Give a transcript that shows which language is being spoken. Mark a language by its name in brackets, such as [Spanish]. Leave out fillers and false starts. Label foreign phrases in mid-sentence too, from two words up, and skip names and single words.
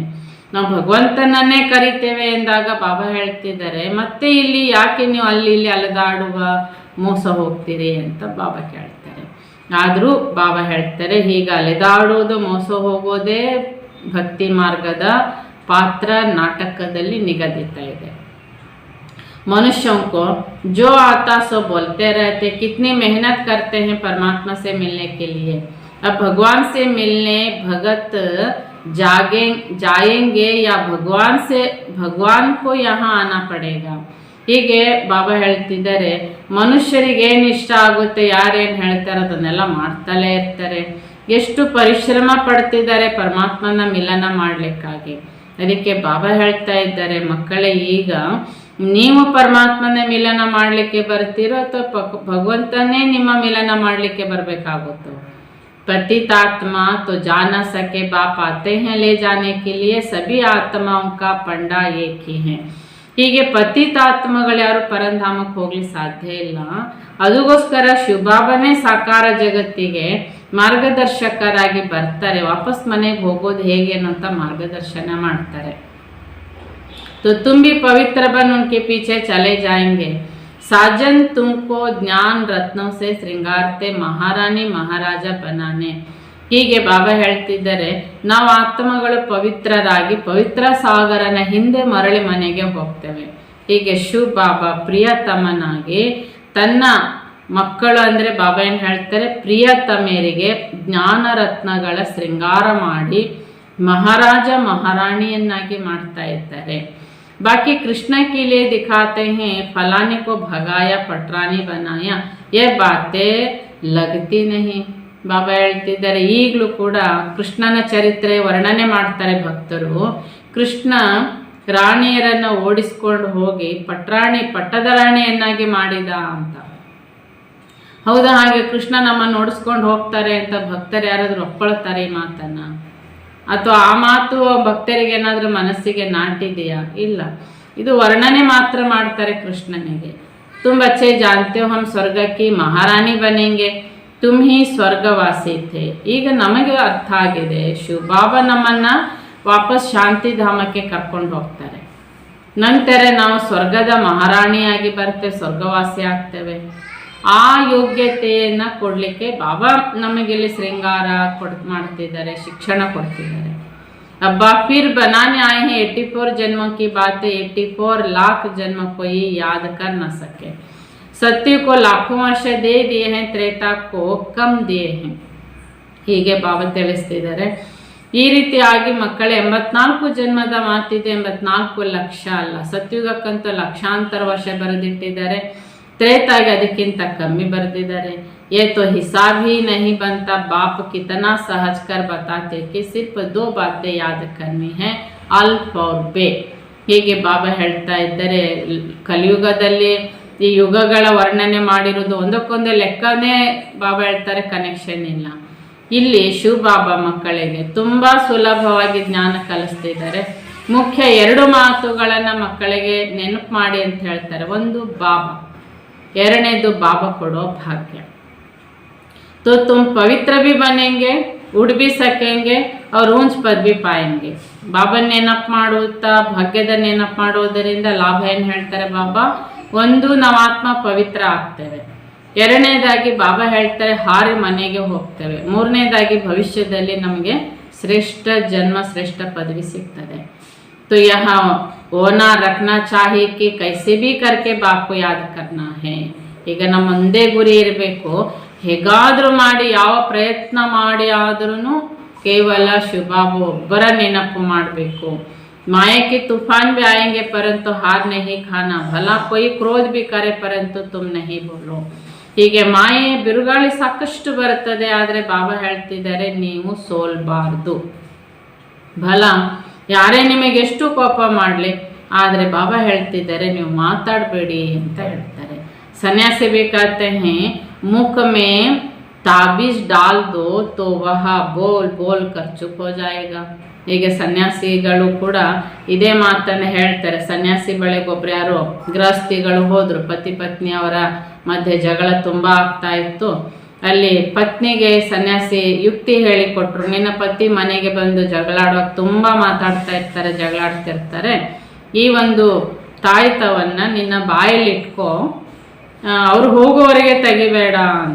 [Kannada] ನಾವು ಭಗವಂತನನ್ನೇ ಕರಿತೇವೆ ಎಂದಾಗ ಬಾಬಾ ಹೇಳ್ತಿದ್ದಾರೆ, ಮತ್ತೆ ಇಲ್ಲಿ ಯಾಕೆ ನೀವು ಅಲ್ಲಿ ಇಲ್ಲಿ ಅಲೆದಾಡುವ ಮೋಸ ಹೋಗ್ತೀರಿ ಅಂತ ಬಾಬಾ ಕೇಳ್ತಾರೆ. ಆದರೂ ಬಾಬಾ ಹೇಳ್ತಾರೆ, ಹೀಗೆ ಅಲೆದಾಡುವುದು ಮೋಸ ಹೋಗೋದೇ ಭಕ್ತಿ ಮಾರ್ಗದ ಪಾತ್ರ ನಾಟಕದಲ್ಲಿ ನಿಗದಿತ ಇದೆ. [Hindi] मनुष्यों को जो आता सो बोलते रहते, कितनी मेहनत करते हैं परमात्मा से मिलने के लिए. अब भगवान से मिलने भगत जाएंगे या भगवान को यहाँ आना पड़ेगा. [Kannada] ಹೀಗೆ ಬಾಬಾ ಹೇಳ್ತಿದ್ದಾರೆ, ಮನುಷ್ಯರಿಗೆ ಏನು ಇಷ್ಟ ಆಗುತ್ತೆ, ಯಾರೇನು ಹೇಳ್ತಾರೆ ಅದನ್ನೆಲ್ಲ ಮಾಡ್ತಲೇ ಇರ್ತಾರೆ. ಎಷ್ಟು ಪರಿಶ್ರಮ ಪಡ್ತಿದ್ದಾರೆ ಪರಮಾತ್ಮನ ಮಿಲನ ಮಾಡಲಿಕ್ಕಾಗಿ. ಅದಕ್ಕೆ ಬಾಬಾ ಹೇಳ್ತಾ ಇದ್ದಾರೆ, ಮಕ್ಕಳೇ ಈಗ ನೀವು ಪರಮಾತ್ಮನ ಮಿಲನ ಮಾಡಲಿಕ್ಕೆ ಬರ್ತೀರೋ ಅಥವಾ ಭಗವಂತನೇ ನಿಮ್ಮ ಮಿಲನ ಮಾಡಲಿಕ್ಕೆ ಬರಬೇಕಾಗುತ್ತೋ. [Hindi] पतितात्मा तो जा न सके, बाप आते हैं ले जाने के लिए, सभी आत्माओं का पंडा एक ही है. [Kannada] ಹೀಗೆ ಪತಿತಾತ್ಮಗಳು ಯಾರು ಪರಂಧಾಮಕ್ಕೆ ಹೋಗ್ಲಿಕ್ಕೆ ಸಾಧ್ಯ ಇಲ್ಲ. ಅದಕ್ಕೋಸ್ಕರ ಶಿವಬಾಬನೇ ಸಾಕಾರ ಜಗತ್ತಿಗೆ ಮಾರ್ಗದರ್ಶಕರಾಗಿ ಬರ್ತಾರೆ. ವಾಪಸ್ ಮನೆಗೆ ಹೋಗೋದು ಹೇಗೆ ಅನ್ನೋಂಥ ಮಾರ್ಗದರ್ಶನ ಮಾಡ್ತಾರೆ. [Hindi] तो तुम भी पवित्र बन उनके पीछे चले जाएंगे. साजन तुमको ज्ञान रत्नों से श्रृंगारते, महारानी महाराज बनाने. [Kannada] ಹೀಗೆ ಬಾಬಾ ಹೇಳ್ತಿದ್ದಾರೆ, ನಾವು ಆತ್ಮಗಳು ಪವಿತ್ರರಾಗಿ ಪವಿತ್ರ ಸಾಗರನ ಹಿಂದೆ ಮರಳಿ ಮನೆಗೆ ಹೋಗ್ತೇವೆ. ಹೀಗೆ ಶಿವ ಬಾಬಾ ಪ್ರಿಯತಮನಾಗಿ ತನ್ನ ಮಕ್ಕಳು ಅಂದರೆ ಬಾಬಾ ಏನು ಹೇಳ್ತಾರೆ, ಪ್ರಿಯತಮೆಯರಿಗೆ ಜ್ಞಾನ ರತ್ನಗಳ ಶೃಂಗಾರ ಮಾಡಿ ಮಹಾರಾಜ ಮಹಾರಾಣಿಯನ್ನಾಗಿ ಮಾಡ್ತಾ ಇದ್ದಾರೆ. [Hindi] बाकी कृष्ण के लिए दिखाते हैं, फलाने को भगाया पटरानी बनाया, ये बातें लगती नहीं. [Kannada] ಬಾಬಾ ಹೇಳ್ತಿದ್ದಾರೆ, ಈಗಲೂ ಕೂಡ ಕೃಷ್ಣನ ಚರಿತ್ರೆ ವರ್ಣನೆ ಮಾಡ್ತಾರೆ ಭಕ್ತರು. ಕೃಷ್ಣ ರಾಣಿಯರನ್ನು ಓಡಿಸ್ಕೊಂಡು ಹೋಗಿ ಪಟ್ಟದ ರಾಣಿಯನ್ನಾಗಿ ಮಾಡಿದ ಅಂತ. ಹೌದಾ, ಹಾಗೆ ಕೃಷ್ಣ ನಮ್ಮನ್ನು ಓಡಿಸ್ಕೊಂಡು ಹೋಗ್ತಾರೆ ಅಂತ ಭಕ್ತರು ಯಾರಾದರೂ ಒಪ್ಕೊಳ್ತಾರೆ ಈ ಮಾತನ್ನು? ಅಥವಾ ಆ ಮಾತು ಭಕ್ತರಿಗೆ ಏನಾದರೂ ಮನಸ್ಸಿಗೆ ನಾಟಿದೆಯಾ? ಇಲ್ಲ. ಇದು ವರ್ಣನೆ ಮಾತ್ರ ಮಾಡ್ತಾರೆ ಕೃಷ್ಣನಿಗೆ. [Hindi] ತುಂಬ अच्छे जानते हो हम स्वर्ग की महारानी बनेंगे, तुम ही स्वर्गवासी थे. [Kannada] ಈಗ ನಮಗೆ ಅರ್ಥ ಆಗಿದೆ, ಶಿವಬಾಬಾ ನಮ್ಮನ್ನು ವಾಪಸ್ ಶಾಂತಿಧಾಮಕ್ಕೆ ಕರ್ಕೊಂಡು ಹೋಗ್ತಾರೆ. ನಂತರ ನಾವು ಸ್ವರ್ಗದ ಮಹಾರಾಣಿಯಾಗಿ ಬರ್ತೇವೆ, ಸ್ವರ್ಗವಾಸಿ ಆಗ್ತೇವೆ. ಆ ಯೋಗ್ಯತೆಯನ್ನು ಕೊಡಲಿಕ್ಕೆ ಬಾಬಾ ನಮಗಿಲ್ಲಿ ಶೃಂಗಾರ ಮಾಡ್ತಿದ್ದಾರೆ, ಶಿಕ್ಷಣ ಕೊಡ್ತಿದ್ದಾರೆ. [Hindi] अब्बा फिर बनाने आए हैं 84 जन्मों की बातें, 84 लाख जन्म कोई याद कर न सके. सत्य को लाखों वर्ष दे दिए हैं, त्रेता को कम दिए हैं. [Kannada] ಹೀಗೆ ಬಾಬಾ ತಿಳಿಸ್ತಿದ್ದಾರೆ. ಈ ರೀತಿಯಾಗಿ ಮಕ್ಕಳೇ 84 ಜನ್ಮದ ಮಾತಿದೆ, 84 ಲಕ್ಷ ಅಲ್ಲ. ಸತ್ಯುಗಕ್ಕಂತೂ ಲಕ್ಷಾಂತರ ವರ್ಷ ಬರೆದಿಟ್ಟಿದ್ದಾರೆ, ತ್ರೇತಾಗಿ ಅದಕ್ಕಿಂತ ಕಮ್ಮಿ ಬರೆದಿದ್ದಾರೆ. [Hindi] ये तो हिसाब ही नहीं बनता. बाप कितना सहज कर बताते कि सिर्फ 2 बातें याद करनी है, अल्फ और बे. [Kannada] ಹೀಗೆ ಬಾಬಾ ಹೇಳ್ತಾ ಇದ್ದಾರೆ, ಕಲಿಯುಗದಲ್ಲಿ ಈ ಯುಗಗಳ ವರ್ಣನೆ ಮಾಡಿರೋದು ಒಂದಕ್ಕೊಂದು ಲೆಕ್ಕನೇ ಬಾಬಾ ಹೇಳ್ತಾರೆ, ಕನೆಕ್ಷನ್ ಇಲ್ಲ. ಇಲ್ಲಿ ಶಿವ ಬಾಬಾ ಮಕ್ಕಳಿಗೆ ತುಂಬ ಸುಲಭವಾಗಿ ಜ್ಞಾನ ಕಲಿಸ್ತಿದ್ದಾರೆ. ಮುಖ್ಯ 2 ಮಾತುಗಳನ್ನು ಮಕ್ಕಳಿಗೆ ನೆನಪು ಮಾಡಿ ಅಂತ ಹೇಳ್ತಾರೆ. ಒಂದು ಬಾಬಾ, ಎರಡನೇದು ಬಾಬಾ ಕೊಡೋ ಭಾಗ್ಯ. [Hindi] तो तुम पवित्र भी बनेंगे, उड़ भी सकेंगे और ऊंच पद भी पाएंगे. [Kannada] ಬಾಬಾ ನೆನಪು ಮಾಡುತ್ತಾ ಭಾಗ್ಯದ ನೆನಪು ಮಾಡೋದರಿಂದ ಲಾಭ ಏನು ಹೇಳ್ತಾರೆ ಬಾಬಾ? ಒಂದು, ನಾವು ಆತ್ಮ ಪವಿತ್ರ ಆಗ್ತೇವೆ. ಎರಡನೇದಾಗಿ ಬಾಬಾ ಹೇಳ್ತಾರೆ ಹಾರಿ ಮನೆಗೆ ಹೋಗ್ತೇವೆ. ಮೂರನೇದಾಗಿ ಭವಿಷ್ಯದಲ್ಲಿ ನಮಗೆ ಶ್ರೇಷ್ಠ ಜನ್ಮ, ಶ್ರೇಷ್ಠ ಪದವಿ ಸಿಗ್ತದೆ. [Hindi] तो यहाँ होना रखना चाहिए कि कैसे भी करके बाप को याद करना है. [Kannada] ಈಗ ನಮ್ಮ ಒಂದೇ ಗುರಿ ಇರಬೇಕು, ಹೇಗಾದರೂ ಮಾಡಿ ಯಾವ ಪ್ರಯತ್ನ ಮಾಡಿ ಆದ್ರೂ ಕೇವಲ ಶಿವಬಾಬು ಒಬ್ಬರ ನೆನಪು ಮಾಡಬೇಕು. [Hindi] माया के तूफान भी आएंगे परंतु हार नहीं खाना, भला कोई क्रोध भी करे परंतु तुम नहीं बोलो. [Kannada] ಹೀಗೆ ಮಾಯೆ ಬಿರುಗಾಳಿ ಸಾಕಷ್ಟು ಬರುತ್ತದೆ, ಆದರೆ ಬಾಬಾ ಹೇಳ್ತಿದ್ದಾರೆ ನೀವು ಸೋಲ್ಬಾರ್ದು. ಭಲ ಯಾರೇ ನಿಮಗೆ ಎಷ್ಟು ಕೋಪ ಮಾಡಲಿ, ಆದರೆ ಬಾಬಾ ಹೇಳ್ತಿದ್ದಾರೆ ನೀವು ಮಾತಾಡಬೇಡಿ ಅಂತ ಹೇಳ್ತಾರೆ. [Hindi] ಸನ್ಯಾಸಿ भी कहते हैं मुख में ताबीज डाल दो तो वह बोल बोल कर चुप हो जाएगा. [Kannada] ಹೀಗೆ ಸನ್ಯಾಸಿಗಳು ಕೂಡ ಇದೇ ಮಾತನ್ನು ಹೇಳ್ತಾರೆ. ಸನ್ಯಾಸಿ ಬಳಿಗೆ ಒಬ್ರು ಯಾರೋ ಗೃಹಸ್ಥಿಗಳು ಹೋದ್ರು, ಪತಿ ಪತ್ನಿ ಅವರ ಮಧ್ಯೆ ಜಗಳ ತುಂಬ ಆಗ್ತಾ ಇತ್ತು. ಅಲ್ಲಿ ಪತ್ನಿಗೆ ಸನ್ಯಾಸಿ ಯುಕ್ತಿ ಹೇಳಿಕೊಟ್ರು, ನಿನ್ನ ಪತಿ ಮನೆಗೆ ಬಂದು ಜಗಳಾಡುವಾಗ ತುಂಬ ಮಾತಾಡ್ತಾ ಇರ್ತಾರೆ, ಜಗಳಾಡ್ತಿರ್ತಾರೆ, ಈ ಒಂದು ತಾಯ್ತವನ್ನು ನಿನ್ನ ಬಾಯಲ್ಲಿ ಇಟ್ಕೋ, ಅವ್ರು ಹೋಗೋವರೆಗೆ ತೆಗಿಬೇಡ ಅಂತ.